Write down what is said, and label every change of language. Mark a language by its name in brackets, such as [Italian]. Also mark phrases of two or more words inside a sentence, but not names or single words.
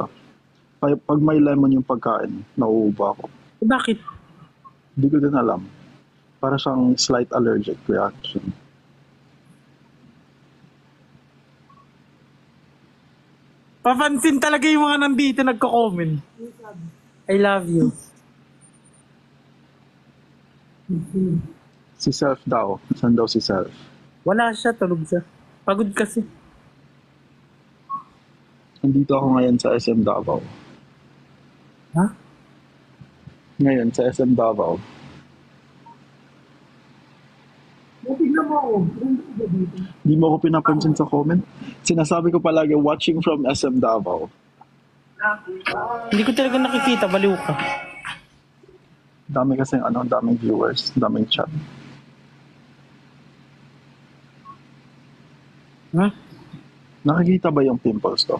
[Filipino] Pag may lemon yung pagkain, nauubo ako. Bakit? Hindi ko din alam. Para siyang [English] slight allergic reaction. [Filipino] Papansin talaga yung mga nandito nagko-comment. [English] I love you. [Filipino] Si Self daw. Saan daw si Self? Wala siya, tulog siya. Pagod kasi. Nandito ako ngayon sa SM Davao. Ha? Ngayon sa SM Davao. Tignan mo ako. Tignan mo dito. Hindi mo ako pinapansin sa comment. Sinasabi ko palagi, [English] watching from SM Davao. [Filipino] Hindi ko talaga nakikita, baliw ka. Dami kasing daming viewers, daming chat. Ha? Nakikita ba yung pimples ko?